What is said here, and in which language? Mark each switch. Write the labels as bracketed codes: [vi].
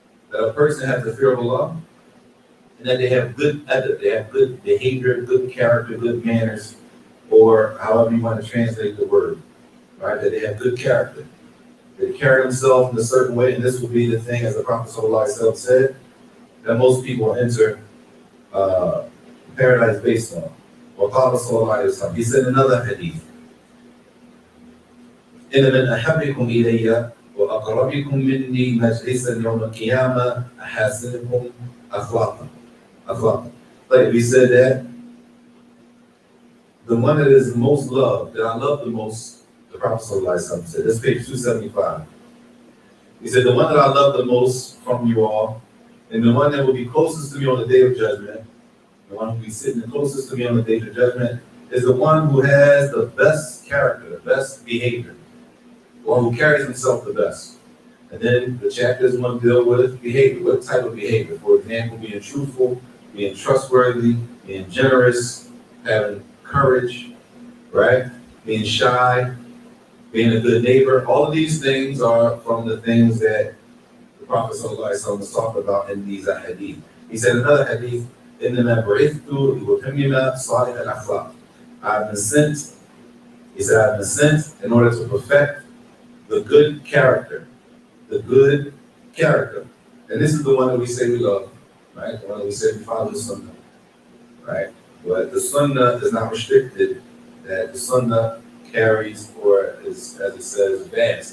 [en] That a person has the fear of Allah, and that they have good adab, they have good behavior, good character, good manners, or however you want to translate the word, right? That they have good character. They carry themselves in a certain way, and this will be the thing, as the Prophet ﷺ said, that most people enter paradise based on. [ar] وقال صلى الله عليه وسلم, [en] he said in another hadith, [ar] إن من أحبكم إلي وأقربكم مني مجلسا يوم القيامة أحاسنكم أخلاقا. [en] Like we said that the one that is most loved, that I love the most, the Prophet ﷺ said, this is page 275. He said, the one that I love the most from you all, and the one that will be closest to me on the day of judgment, the one who will be sitting the closest to me on the day of judgment, is the one who has the best character, the best behavior, the one who carries himself the best. And then the chapters want to deal with behavior. What type of behavior? For example, being truthful, being trustworthy, being generous, having courage, right? Being shy, being a good neighbor. All of these things are from the things that the Prophet ﷺ was talking about in these hadith. He said another hadith, [ar] إِنَّمَا بُعِثْتُ لِأُتَمِّمَ صَالِحَ الْأَخْلَاقِ. [en] I've been sent, he said, I've been sent in order to perfect the good character. The good character. And this is the one that we say we love, right? The one that we say we follow the sunnah, right? But the sunnah is not restricted, that the sunnah carries, or is, as it says, vast.